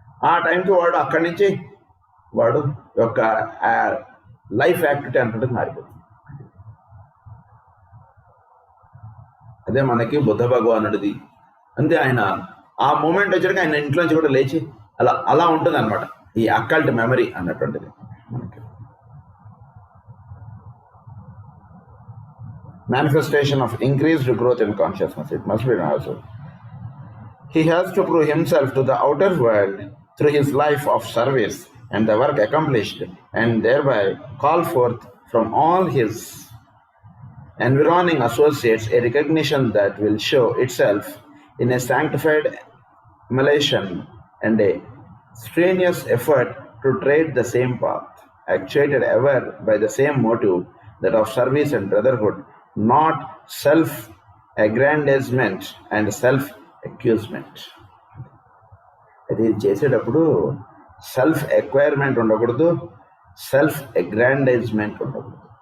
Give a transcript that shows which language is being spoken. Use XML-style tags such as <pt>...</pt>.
<te>ఆ టైంకి వాడు అక్కడి నుంచి వాడు యొక్క లైఫ్ యాక్టివిటీ అంటుంటుంది మారిపోతుంది. అదే మనకి బుద్ధ భగవానుడిది. అంతే, ఆయన ఆ మూమెంట్ వచ్చాక ఆయన ఇంట్లోంచి కూడా లేచి అలా ఉంటుంది అనమాట ఈ అక్కల్ట్ మెమరీ అన్నటువంటిది మనకి.</te> <en>Manifestation of increased growth in consciousness. It must be also. He has to prove himself to the outer world through his life of service and the work accomplished, and thereby call forth from all his environing associates a recognition that will show itself in a sanctified emulation and a strenuous effort to tread the same path, actuated ever by the same motive, that of service and brotherhood, not self-aggrandizement and self-accusement.</en> <te>అది చేసేటప్పుడు self ఎక్వైర్మెంట్ ఉండకూడదు, self అగ్రాండైజ్మెంట్ ఉండకూడదు.</te>